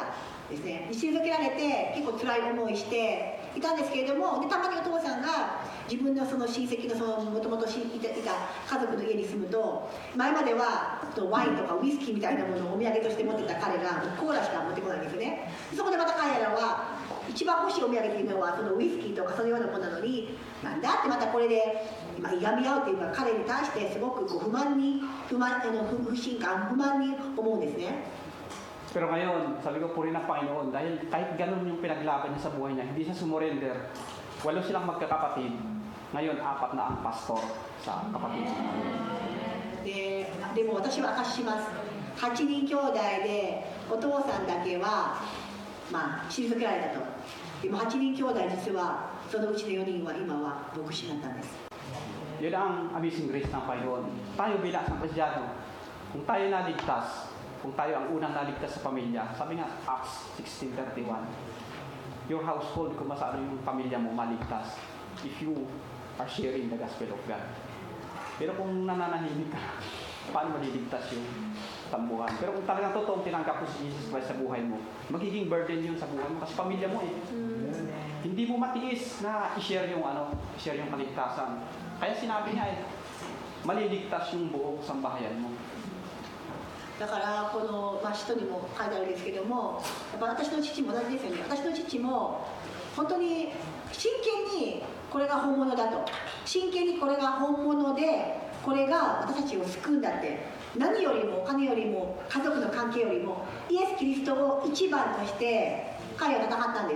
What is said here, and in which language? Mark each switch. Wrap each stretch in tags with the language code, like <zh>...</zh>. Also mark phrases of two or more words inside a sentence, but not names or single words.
<ja>ですね、退けられて結構辛い思いしていたんですけれども、でたまにお父さんが自分のその親戚のもともといた家族の家に住むと、前まではワインとかウイスキーみたいなものをお土産として持ってた彼がコーラしか持ってこないんですよね。そこでまた彼らは一番欲しいお土産というのはそのウイスキーとかそのようなものなのに、なんだってまたこれでいがみ合うというか、彼に対してすごく不信感、不満に思うんですね。</ja> <tl>Pero ngayon, sabi ko, puri ng Panginoon, dahil kahit ganun yung pinaglaban niya sa buhay niya, hindi siya sumurrender. 8 silang magkakapatid. Ngayon, 4 na ang pastor sa kapatid.</tl> <ja>でも私は証しします。8人兄弟でお父さんだけは退けられたと。でも8人兄弟実はそのうちの4人は今は牧師になったんです。</ja> <tl>Yun ang</tl> <en>amazing grace</en> <tl>ng Panginoon. Tayo bilang isang Kristyano, kung tayo naligtas, kung tayo ang unang naligtas sa pamilya, sabi nga, Acts 16:31,</tl> <en>your household,</en> <tl>kung masaano yung pamilya mo maligtas,</tl> <en>if you are sharing the gospel of God.</en> <tl>Pero kung nananahimik ka, paano maliligtas yung tambuhan? Pero kung talagang totoong tinanggap mo si Jesus Christ sa buhay mo, magiging burden yun sa buhay mo kasi pamilya mo eh. Hindi mo matiis na i-share yung i-share yung kaligtasan. Kaya sinabi niya maliligtas yung buong sambahayan mo.</tl> <ja>だからこの、人にも書いてあるんですけども、やっぱ私の父も同じですよね。私の父も本当に真剣にこれが本物だと、真剣にこれが本物で、これが私たちを救うんだって、何よりもお金よりも家族の関係よりもイエス・キリストを一番として彼は戦ったんです。</ja>